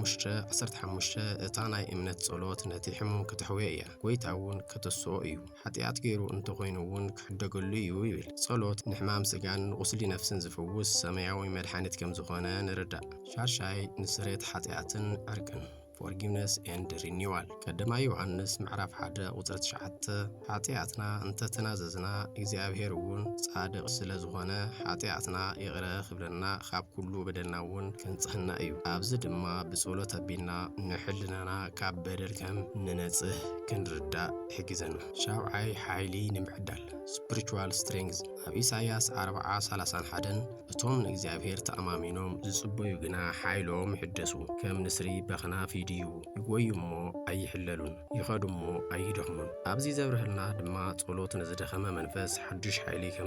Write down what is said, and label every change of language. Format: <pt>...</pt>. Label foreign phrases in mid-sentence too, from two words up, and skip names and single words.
<ti>5:15 እታ ናይ እምነት ጸሎት ነቲ ሕሙም ክትሕውዮ እያ፣ ጐይታ እውን ከተስኦ እዩ፣ ሓጢኣት ገይሩ እንተኾይኑ እውን ክሕደገሉ እዩ ይብል። ጸሎት ንሕማም ስጋን ንቑስሊ ነፍስን ዝፍውስ ሰማያዊ መድሓኒት ከም ዝኾነ ንርዳእ። ሻርሻይ ንስሬት ሓጢኣትን ዕርቅን</ti> <en>forgiveness and renewal።</en> <ti>ቀዳማይ ዮሐንስ 1:9 ኃጢአትና እንተተናዘዝና እግዚአብሔር እውን ጻድቅ ስለዝኾነ ኃጢአትና ይቕረ ክብለና ካብ ኩሉ በደልና እውን ከንጽሕና እዩ። ኣብዚ ድማ ብጸሎት ኣቢልና ንሕልናና ካብ በደል ከም ንነጽህ ክንርዳእ ይሕግዘና። ሻብዓይ ሓይሊ ንምዕዳል</ti> <en>spiritual strength።</en> <ti>ኣብ ኢሳይያስ 40:31 እቶም ንእግዚአብሔር ተኣማሚኖም ዝጽበዩ ግና ሓይሎም ይሕደሱ ከም ንስሪ በኽናፊ ይድዩ ይጎዩሞ ኣይሕለሉን ይኸዱሞ ኣይደኽሙን ኣብዚ ዘብርህልና ድማ ጸሎት ንዝደኸመ መንፈስ ሓድሽ ሓይሊ ከም</ti>